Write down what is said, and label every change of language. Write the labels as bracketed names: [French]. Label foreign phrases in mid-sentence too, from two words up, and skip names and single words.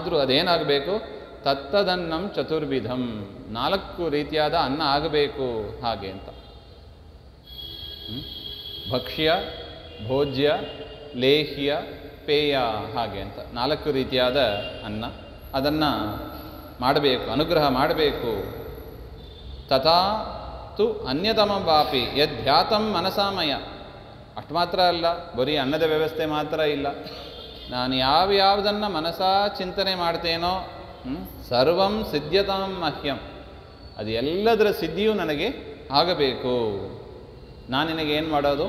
[Kannada] ಆದರೂ ಅದೇನಾಗಬೇಕು, [Sanskrit] ತತ್ತದನ್ನಂ ಚತುರ್ವಿಧಂ, [Kannada] 4 ರೀತಿಯಾದ ಅನ್ನ ಆಗಬೇಕು ಹಾಗೆ ಅಂತ. ಭಕ್ಷ್ಯ, ಭೋಜ್ಯ, ಲೇಹ್ಯ, ಪೇಯ ಹಾಗೆ ಅಂತ 4 ರೀತಿಯಾದ ಅನ್ನ, ಅದನ್ನು ಮಾಡಬೇಕು, ಅನುಗ್ರಹ ಮಾಡಬೇಕು. [Sanskrit] ತಥಾ ತು ಅನ್ಯತಮಂ ವಾಪಿ ಯದ್ಧ್ಯಾತಂ ಮನಸಾಮಯ. [Kannada] ಅಷ್ಟು ಮಾತ್ರ ಅಲ್ಲ, ಬರೀ ಅನ್ನದ ವ್ಯವಸ್ಥೆ ಮಾತ್ರ ಇಲ್ಲ, ನಾನು ಯಾವುದನ್ನು ಮನಸಾ ಚಿಂತನೆ ಮಾಡ್ತೇನೋ [Sanskrit] ಸರ್ವಂ ಸಿದ್ಧ್ಯತಾಂ ಮಹ್ಯಂ, [Kannada] ಅದು ಎಲ್ಲದರ ಸಿದ್ಧಿಯೂ ನನಗೆ ಆಗಬೇಕು. ನಾನು ನಿನಗೇನು ಮಾಡೋದು?